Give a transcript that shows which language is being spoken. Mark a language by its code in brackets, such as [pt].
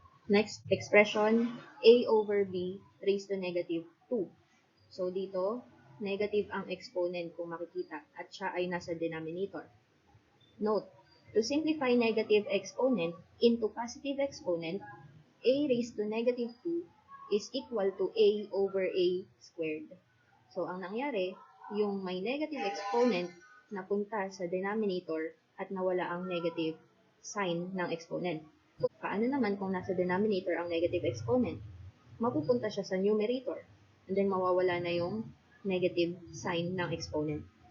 [en] Next expression, a over b raised to negative 2. [tl] So dito, negative ang exponent kung makikita at siya ay nasa denominator. [en] Note, to simplify negative exponent into positive exponent, a raised to negative 2 is equal to a over a squared. [tl] So ang nangyari, yung may negative exponent napunta sa denominator at nawala ang negative sign ng exponent. Paano naman kung nasa denominator ang negative exponent? Mapupunta siya sa numerator, and then mawawala na yung negative sign ng exponent.